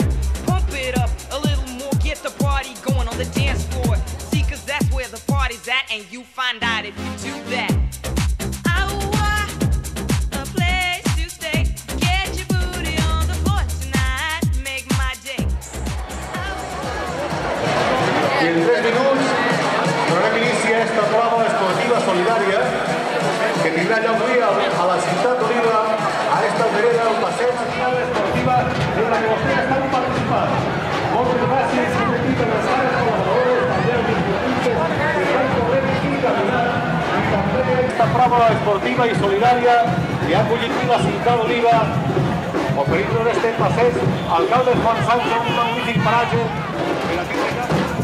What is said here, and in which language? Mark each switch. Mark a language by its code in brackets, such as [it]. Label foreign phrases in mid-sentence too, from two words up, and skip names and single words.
[en] Pump it up a little more, get the party going on the dance floor. See, cause that's where the party's at, and you find out if you do that. A place to stay, get your booty on the floor tonight, make my day. [ca] I en 3 minuts donem inici a esta prova esportiva solidària que tindrà lloc avui a la ciutat d'Oliva, a esta vereda del passeig esportiva en la que vostès estan participant. Moltes gràcies a l'equip de les cares col·laboradores, també als instructors que estan corrent i caminant, i també esta prova esportiva i solidària que ha acollit la ciutat d'Oliva, oferint-nos este passeig, alcalde Juan Sancho, un magnífic paratge per aquí de casa.